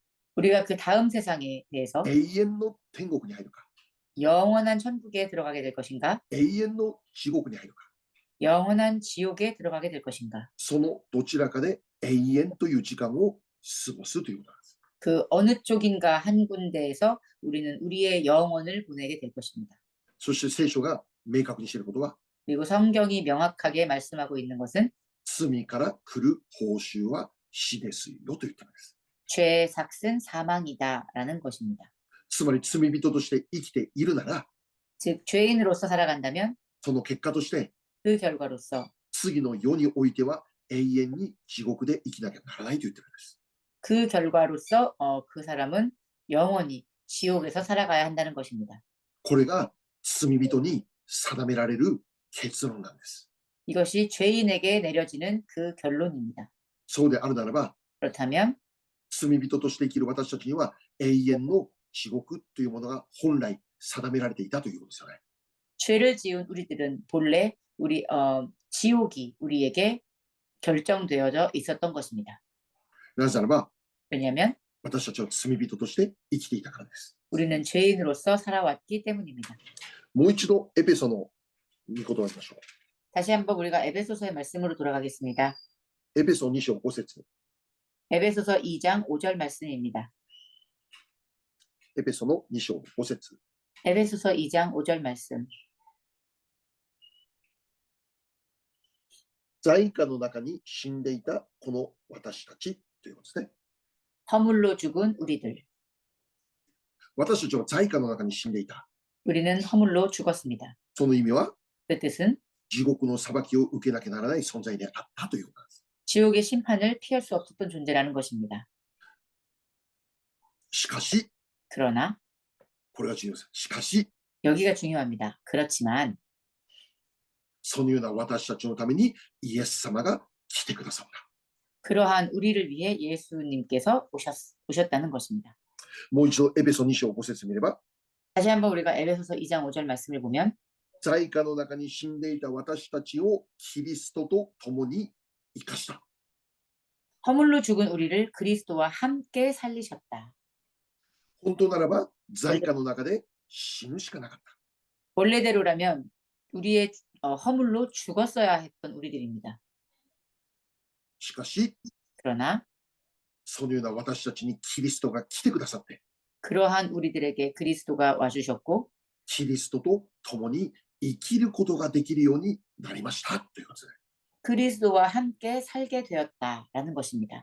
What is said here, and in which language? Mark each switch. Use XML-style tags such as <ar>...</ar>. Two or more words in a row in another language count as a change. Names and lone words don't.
<ko>우리가 그 다음 세상에 대해서</ko> <ja>永遠の天国に入るか、</ja> <ko>영원한 천국에 들어가게 될 것인가,</ko> <ja>永遠の地獄に入るか、</ja> <ko>영원한 지옥에 들어가게 될 것인가.</ko> <ja>そのどちらかで永遠という時間を過ごすということなんです。</ja> <ko>그 어느 쪽인가 한 군데에서 우리는 우리의 영혼을 보내게 될 것입니다.</ko> <ja>そして聖書が明確にしていることは、</ja> <ko>그리고 성경이 명확하게 말씀하고 있는 것은</ko> <ja>罪から来る報酬は死ですよと言っています。</ja> <ko>죄의 삭은 사망이다라는 것입니다.</ko> <ja>つまり罪人として生きているなら、</ja> <ko>즉 죄인으로서 살아간다면</ko> <ja>その結果として</ja> <ko>그 결과로서</ko> <ja>次の世においては永遠に地獄で生きなきゃならないと言っているんです。</ja> <ko>그 결과로서 그 사람은 영원히 지옥에서 살아가야 한다는 것입니다.</ko> <ja>これが罪人に定められる結論なんです。</ja> <ko>이것이 죄인에게 내려지는 그 결론입니다.</ko> <ja>そうであるならば、</ja> <ko>그렇다면</ko> <ja>罪人として生きる私たちには永遠の地獄というものが本来定められていたということですよね。</ja> <ko>죄를 지은 우리들은 본래 지옥이 우리에게 결정되어져 있었던 것입니다.</ko> <ja>なぜならば、</ja> <ko>왜냐하면</ko> <ja>私たちは罪人として生きていたからです。</ja> <ko>우리는 죄인으로서 살아왔기 때문입니다.</ko> <ja>もう一度エペソの御言葉を見ましょ</ja> <ko>다시 한번 우리가 에베소서의 말씀으로 돌아가겠습니다.</ko> <ja>う。エペソ2章5節。</ja> <ko>에베소서 2장 5절 말씀입니다.</ko> <ja>エペソの2章5節。</ja> <ko>에베소서 2장 5절 말씀.</ko> <ja>罪禍の中に死んでいたこの私たちということですね。</ja> <ko>허물로 죽은 우리들.</ko> <ja>私たちは罪禍の中に死んでいた。</ja> <ko>우리는 허물로 죽었습니다.</ko> <ja>その意味は、</ja> <ko>그 뜻은</ko> <ja>地獄の裁きを受けなきゃならない存在であったということなんです。</ja> <ko>지옥의 심판을 피할 수 없었던 존재라는 것입니다.</ko> <ja>しかし、</ja> <ko>그러나</ko> <ja>これが重要です。しかし、</ja> <ko>여기가 중요합니다. 그렇지만</ko> <ja>そのような私たちのためにイエス様が来てくださった。</ja> <ko>그러한 우리를 위해 예수님께서 오셨다는 것입니다.</ko> <ja>もう一度エペソ2章5節見れば、</ja> <ko>다시 한번 우리가 에베소서 2장 5절 말씀을 보면</ko> <ja>罪禍の中に死んでいた私たちをキリストと共に生かした。</ja> <ko>허물로 죽은 우리를 그리스도와 함께 살리셨다.</ko> <ja>本当ならば罪禍の中で死ぬしかなかった。</ja> <ko>원래대로라면 우리의 허물로 죽었어야 했던 우리들입니다.</ko> <ja>しかし、</ja> <ko>그러나</ko> <ja>そのような私たちにキリストが来てくださって、</ja> <ko>그러한 우리들에게 그리스도가 와주셨고</ko> <ja>キリストと共に生きることができるようになりましたということです。</ja> <ko>그리스도와 함께 살게 되었다라는 것입니다.</ko>